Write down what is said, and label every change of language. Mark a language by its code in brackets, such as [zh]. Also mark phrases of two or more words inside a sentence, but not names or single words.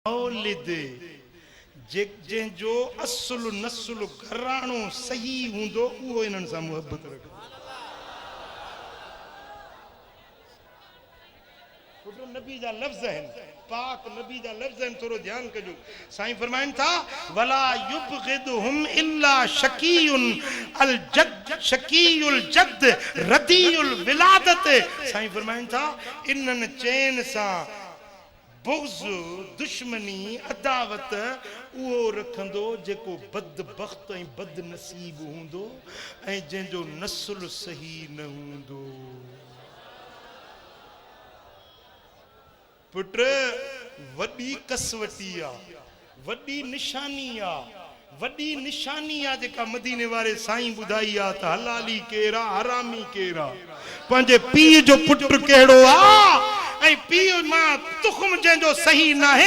[sd] मौलिद जंहिंजो असुल नसुल घराणो सही हूंदो उहो इन्हनि सां मुहबत रखो। नबी जा लफ्ज़ आहिनि, पाक नबी जा लफ्ज़ आहिनि, थोरो ध्यानु कजो। साईं फरमाइनि था [ar] ولا يبغضهم إلا شقي الجد شقي الجد رديء الولادة. [sd] साईं फरमाइनि था इन्हनि चैन सां बुग़्ज़ दुश्मनी अदावत उहो रखंदो जेको बदबख्त ऐं बदनसीब हूंदो ऐं जंहिंजो नस्ल सही न हूंदो। पुट वॾी कसवटी आहे, वॾी निशानी आहे, वॾी निशानी आहे जेका मदीने वारे साईं ॿुधाई आहे त हलाली केरु आहे हरामी केरु आहे, पंहिंजे पीउ जो पुटु कहिड़ो आहे ऐं पीउ मां तुख़्म जंहिंजो सही न आहे।